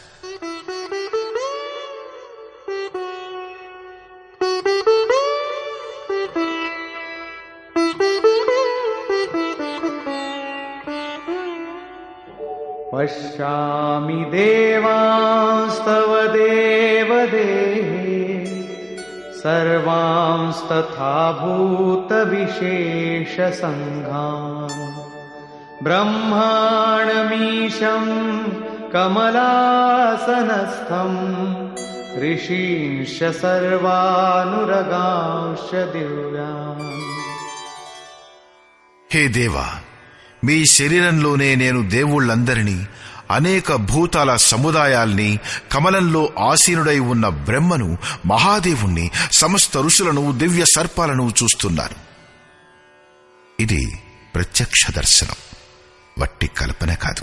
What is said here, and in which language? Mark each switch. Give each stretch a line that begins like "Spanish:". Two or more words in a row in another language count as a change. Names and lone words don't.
Sanskrit: పశ్యామి దేవాంస్తవ దేవదేహే సర్వాంస్తథా భూత విశేష సంఘాన్ బ్రహ్మాణమీశం कमलासनस्थम् ऋषींश्च सर्वानुरगांश्च दिव्यान्.
Telugu: హే దేవా, మీ శరీరంలోనే నేను దేవుళ్లందరినీ, అనేక భూతాల సముదాయాల్ని, కమలంలో ఆసీనుడై ఉన్న బ్రహ్మను, మహాదేవుణ్ణి, సమస్త ఋషులను, దివ్య సర్పాలను చూస్తున్నాను. ఇది ప్రత్యక్ష దర్శనం, వట్టి కల్పన కాదు.